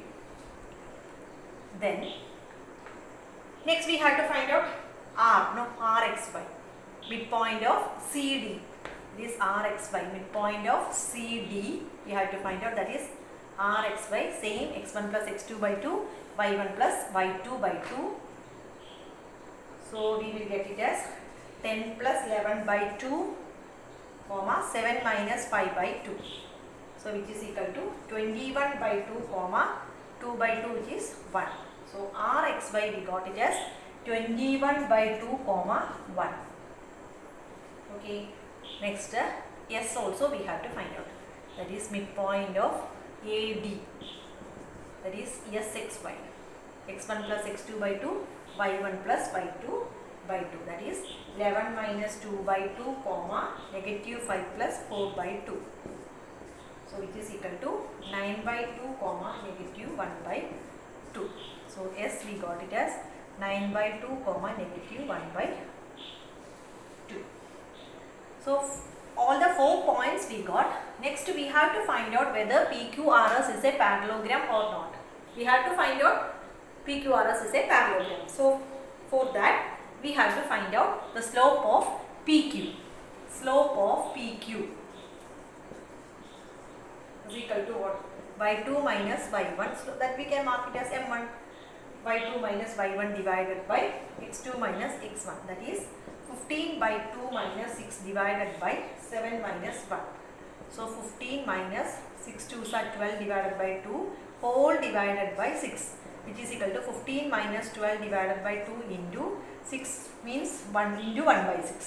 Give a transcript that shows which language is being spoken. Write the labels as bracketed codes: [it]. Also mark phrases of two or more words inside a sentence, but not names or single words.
[en] Then next we have to find out RXY. Midpoint of CD. This RXY. Midpoint of CD we have to find out, that is RXY. Same, x1 plus x2 by 2, y1 plus y2 by 2. So we will get it as 10 plus 11 by 2, comma 7 minus 5 by 2. So which is equal to 21 by 2, comma 2 by 2, which is 1. So RXY we got it as 21 by 2, comma 1. Okay. Next S also we have to find out. That is midpoint of AD. That is SXY. x1 plus x2 by 2, y1 plus y2 by 2. That is 11 minus 2 by 2, comma negative 5 plus 4 by 2. So which is equal to 9 by 2, comma negative 1 by 2. So S we got it as 9 by 2, comma negative 1 by 2. So all the 4 points we got. Next we have to find out whether PQRS is a parallelogram or not. We have to find out PQRS is a parallelogram. So for that we have to find out the slope of PQ. Slope of PQ is equal to what? y2 minus y1. So that we can mark it as m1. y2 minus y1 divided by x2 minus x1. That is 15 by 2 minus 6 divided by 7 minus 1. So 15 minus 6 2s are 12 divided by 2 whole divided by 6, which is equal to 15 minus 12 divided by 2 into 6 means 1 into 1 by 6.